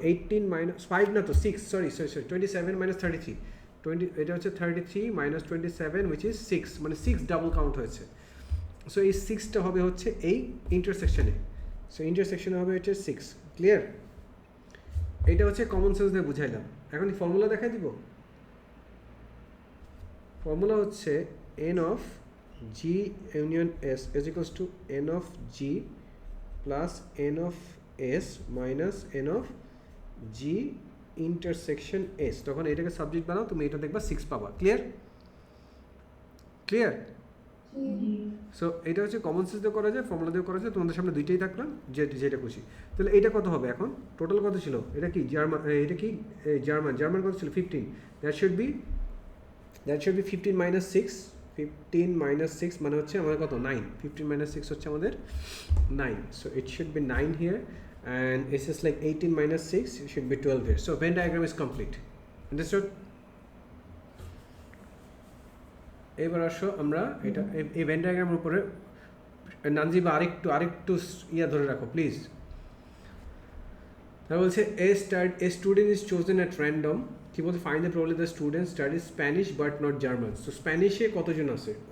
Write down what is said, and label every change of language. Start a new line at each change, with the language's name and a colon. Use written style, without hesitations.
Bangla: 18 minus 5 না তো 6, sorry 27 minus 33, 20, এটা হচ্ছে 33 মাইনাস 27 উইচ ইজ 6, মানে 6 ডাবল কাউন্ট হয়েছে। সো এই 6টা হবে হচ্ছে এই ইন্টারসেকশনে, সো ইন্টারসেকশনে হবে হচ্ছে 6। ক্লিয়ার? এটা হচ্ছে কমন সেন্স দিয়ে বুঝাইলাম। এখন ফর্মুলা দেখাই দিব। ফর্মুলা হচ্ছে n of g union s is equals to n of g plus n of s minus n of g intersection s। তখন এটাকে সাবজেক্ট বানাও, তুমি এটা দেখবা 6 পাবা। ক্লিয়ার? ক্লিয়ার? জি সো এটা হচ্ছে কমন সেন্স দিয়ে করা যায়, ফর্মুলা দিয়ে করা যায়, তোমাদের সামনে দুইটাই থাকলাম, যেটা খুশি। তাহলে এটা কত হবে এখন? টোটাল কত ছিল? এটা কি জার্মান, এটা কি জার্মান কত ছিল? 15।
English: that should be
Bangla: 15 minus 6, 15 minus 6 মানে হচ্ছে আমাদের কত? 9।
English: 15 minus 6
Bangla: হচ্ছে আমাদের
English: 9, so it should be 9 here, and this is like 18 minus 6, it should be 12 here. So Venn diagram is complete. Understood?
Bangla: এবার আসো আমরা এটা এই ভেন ডায়াগ্রামের উপরে নানজিবা আরেকটু ইয়া ধরে রাখো প্লিজ। তারা বলছে
English: a student is chosen at random,
Bangla: কি বলতে?
English: Find the problem the student studies Spanish but not German.
Bangla: So স্প্যানিশে কতজন আছে?